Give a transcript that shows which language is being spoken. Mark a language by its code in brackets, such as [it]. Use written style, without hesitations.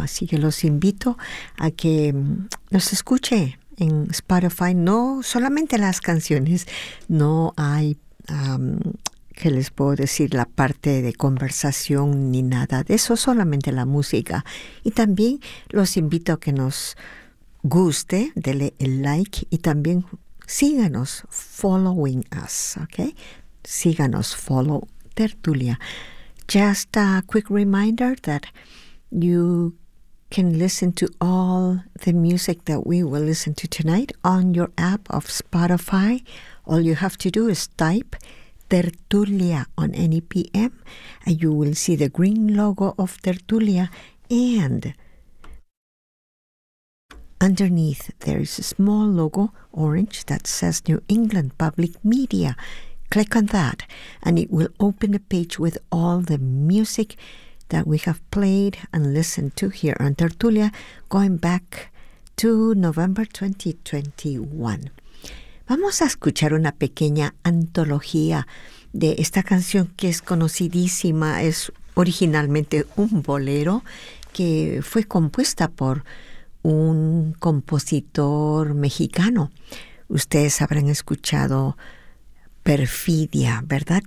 [es] Así que los invito a que nos escuche en Spotify, no solamente las canciones, no hay, que les puedo decir, la parte de conversación ni nada de eso, solamente la música. Y también los invito a que nos guste, dele el like y también síganos, [en] following us, [es] ¿ok? Síganos, follow Tertulia. [en] Just a quick reminder that you can listen to all the music that we will listen to tonight on your app of Spotify. All you have to do is type Tertulia on NEPM and you will see the green logo of Tertulia, and underneath there is a small logo, orange, that says New England Public Media. Click on that and it will open a page with all the music that we have played and listened to here on Tertulia, going back to November 2021. [es] Vamos a escuchar una pequeña antología de esta canción que es conocidísima. Es originalmente un bolero que fue compuesta por un compositor mexicano. Ustedes habrán escuchado Perfidia, ¿verdad?